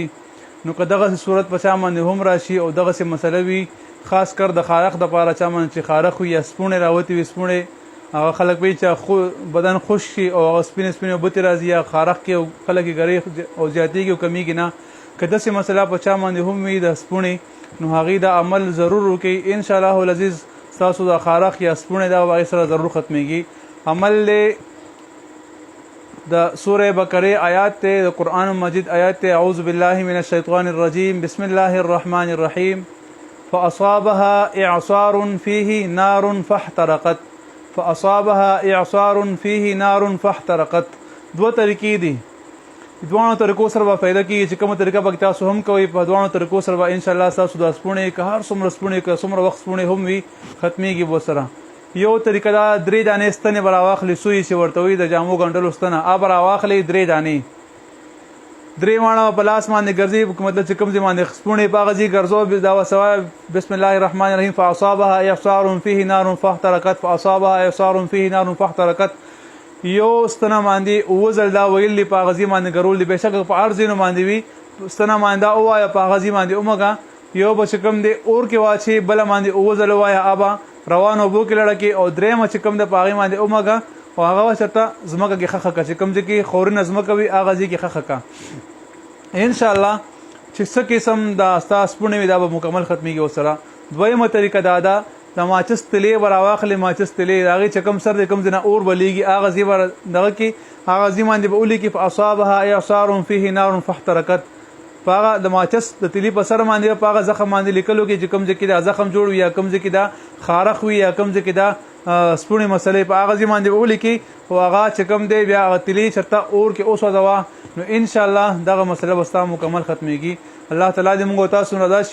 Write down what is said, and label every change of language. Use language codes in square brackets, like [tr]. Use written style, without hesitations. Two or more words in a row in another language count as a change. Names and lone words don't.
[ps] نو که دغسې صورت په چا باندې هم راشي او دغسې مسله وي، خاص کر د خارخ دپاره چا باندې چې خارخ وي یا سپوڼې راوتې وي، سپوڼې هغه خلک وایي چې بدن خوش شي او هغه سپینې سپینې اوبه ترې راځي یا خارخ کې او خلک یې ګرۍ او زیاتېږي او کمیږي نه. که داسې مسله په چا باندې هم وي د سپوڼې، نو هغې دا عمل ضرور وکړي. [ar] انشاءالله العزیز [ps] ستاسو د خارخ یا سپوڼې دا هغې سره ضرور ختمیږي. عمل دی د سوره بقره آیات ته، د قرآن مجید آیات ته. [ar] اعوذ بالله من الشیطان الرجیم، بسم الله الرحمن الرحیم. فاصابها اعصار فيه نار فاحترقت. فاصابها اعصار فيه نار فاحترقت. [ps] دوه طریقې دي، دوانو طریقو سره به فایده کېږي چې کومه طریقه به تاسو هم کوئ. په دوانو طریقو سره به انشاءالله ستاسو د سپوڼې که هر څومره سپوڼې که څومره وخت سپوڼې هم وي ختمیږي به سره. یو طریقه دا 3 دانې ستنې به راواخلې، سوی چې ورته وایي د جامو ګنډلو ستنه، هغه به راواخلې 3 دانې، 3 واړه په لاس باندې ګرځي، مطلب چې کوم ځای باندې سپوڼې په هغه ځای ګرځو، دا وسوه [ar] بسم الله الرحمن الرحیم. فاصابها اعصار فيه نار فاحترقت. فاصابها اعصار فيه نار فاحترقت. [ps] یو ستنه باندې اووه ځل دا ویل دي، په هغه ځای باندې ګرول دي. بېشکه په هر ځایونو باندې وي، ستنه باندې دا ووایه، په هغه ځای باندې ومږه. یو به چې کوم دی اور کې واچي، بله باندې اووه ځله ووایه، هغه روان اوبو کې لړکې، او درېیمه چې کوم دی په هغې باندې ومږه او هغه به چېرته ځمکه کې ښخه کړه، چې کوم ځای کې خورونه ځمکه وي هغه ځای کې ښخه کړه. انشاءالله چې څه قسم دا ستا سپوڼې وي دا به مکمل ختمیږي ورسره. دویمه طریقه دا ده، د ماچس تلې به راواخلې، ماچس تلې د هغې چې کوم سر دی کوم ځای نه اور بلیږي هغه ځای به دغه کې هغه ځای باندې به ولیکي [ar] فاصابها اعصار فيه نار فاحترقت. [ps] په هغه د ماچس د تلې په سر باندې په هغه زخم باندې لیکلو کې چې کوم ځای کې دا زخم جوړ وي یا کوم ځای کې دا خارخ وي یا کوم ځای کې دا سپوڼې مسلې په هغه ځای باندې به ولیکي او هغه چې کوم دی بیا هغه تلې چېرته اور کې وسوځوه. نو انشاءالله دغه مسله به ستا مکمل ختمیږي. [ar] الله تعالی [ps] دې موږ او تاسو رضا شي.